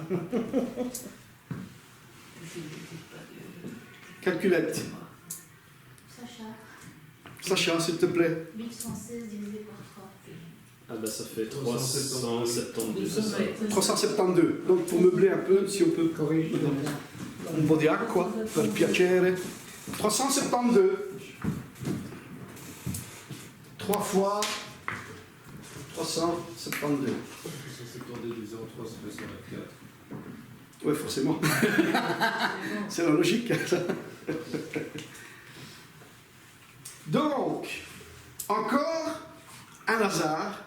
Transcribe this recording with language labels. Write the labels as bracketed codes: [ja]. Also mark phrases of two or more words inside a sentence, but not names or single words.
[fr] Calculette. Sacha, s'il te plaît. 1116 divisé par 3. Ah bah ça fait 372, c'est ça. 372. Donc pour meubler un peu, si on peut Corrige. [it] un po' di acqua, per piacere. [fr] 372. 3 fois 372. 172 du 03, ça fait 124. Ouais, forcément. C'est la logique. Ça. Donc, encore un hasard.